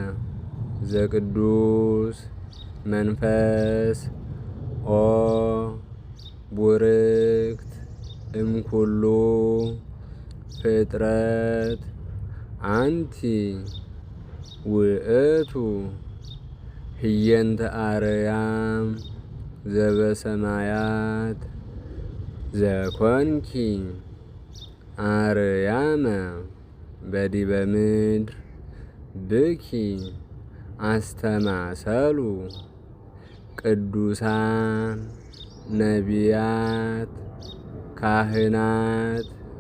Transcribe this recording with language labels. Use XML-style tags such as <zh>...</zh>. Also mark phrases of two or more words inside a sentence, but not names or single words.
<gez>ዘቅዱስ መንፈስ ኦ ቡርክት እምኩሉ ፍጥረት አንቲ ውእቱ ህየንተ አርያም ዘበሰማያት ዘኮንኪ አርያመ በዲበ ምድር ብኪ አስተማሰሉ ቅዱሳን ነቢያት ካህናት</gez>